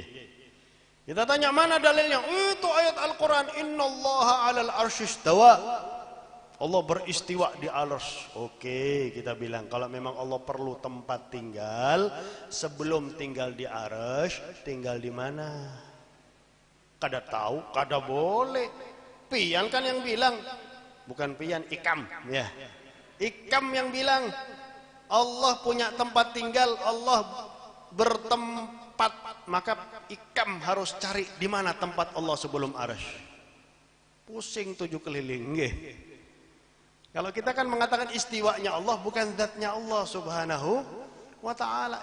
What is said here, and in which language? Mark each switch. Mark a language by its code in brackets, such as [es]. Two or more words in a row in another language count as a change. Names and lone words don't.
[id] Kita tanya mana dalilnya? Itu ayat Al-Quran. [ar] إن الله على العرش استوى. [id] Allah beristiwa di arsy. Oke, kita bilang kalau memang Allah perlu tempat tinggal, sebelum tinggal di arsy, tinggal di mana? [bjn] Kada tahu, kada boleh. [id] Pian kan yang bilang, bukan Pian, Ikam ya. Ikam yang bilang Allah punya tempat tinggal, Allah bertempat, maka Ikam harus cari di mana tempat Allah sebelum arsy. Pusing 7 keliling, nggih. Kalau kita kan mengatakan istiwanya Allah bukan zatnya Allah [ar] سبحانه وتعالى.